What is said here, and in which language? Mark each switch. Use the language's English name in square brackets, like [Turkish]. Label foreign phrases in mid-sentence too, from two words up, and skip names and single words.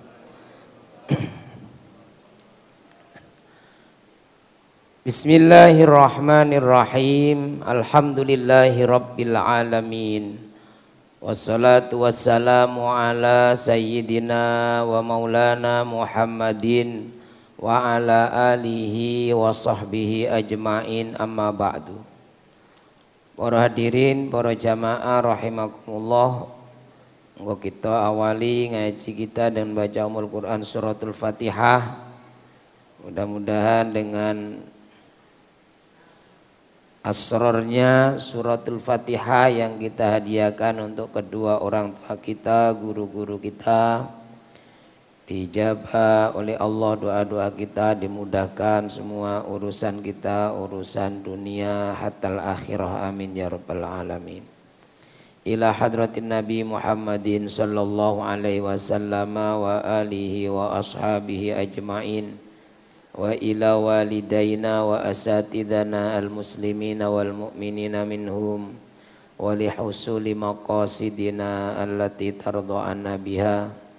[Arabic] بسم الله الرحمن الرحيم. الحمد لله رب العالمين. والصلاة والسلام على سيدنا ومولانا محمد وعلى آله وصحبه أجمعين، أما بعد. [Indonesian] Para hadirin, para jamaah rahimakumullah, engko kita awali ngaji kita dan baca umul Quran suratul Fatihah. Mudah-mudahan dengan asrornya suratul Fatihah yang kita hadiahkan untuk kedua orang tua kita, guru-guru kita, dijabah oleh Allah doa-doa kita, dimudahkan semua urusan kita, urusan dunia hatal akhirah, [Arabic] آمين يا رب العالمين. إلى حضرة النبي محمد صلى الله عليه وسلم وعلى آله وأصحابه أجمعين، وإلى والدينا وأساتذتنا المسلمين والمؤمنين منهم، ولحصول مقاصدنا التي ترضى عنا بها.